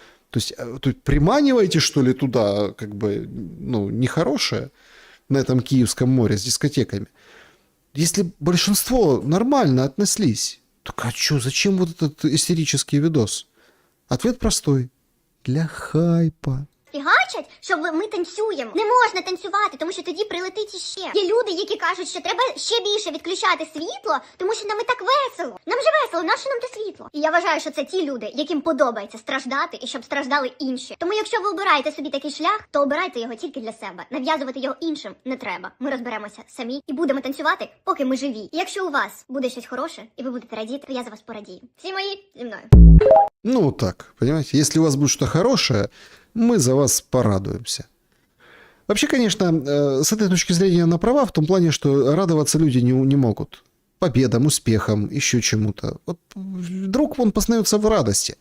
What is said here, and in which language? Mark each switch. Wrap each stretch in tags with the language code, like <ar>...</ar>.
<ru>То есть приманиваете, что ли, туда, как бы, ну, нехорошее на этом Киевском море с дискотеками. Если большинство нормально отнеслись, так а что, зачем вот этот истерический видос? Ответ простой. Для хайпа.</ru> <uk>Фігачать, що ми танцюємо. Не можна танцювати, тому що тоді прилетить іще. Є люди, які кажуть, що треба ще більше відключати світло, тому що нам і так весело. Нам же весело, нащо нам те світло? І я вважаю, що це ті люди, яким подобається страждати і щоб страждали інші. Тому якщо ви обираєте собі такий шлях, то обирайте його тільки для себе. Нав'язувати його іншим не треба. Ми розберемося самі і будемо танцювати, поки ми живі. І якщо у вас буде щось хороше, і ви будете радіти, то я за вас порадію. Всі мої зі мною.</uk> <ru>Ну так, понимаете, если у вас будет что-то хорошее, мы за вас порадуемся. Вообще, конечно, с этой точки зрения она права в том плане, что радоваться люди не могут. Победам, успехам, еще чему-то. Вот вдруг он познается в радости.</ru>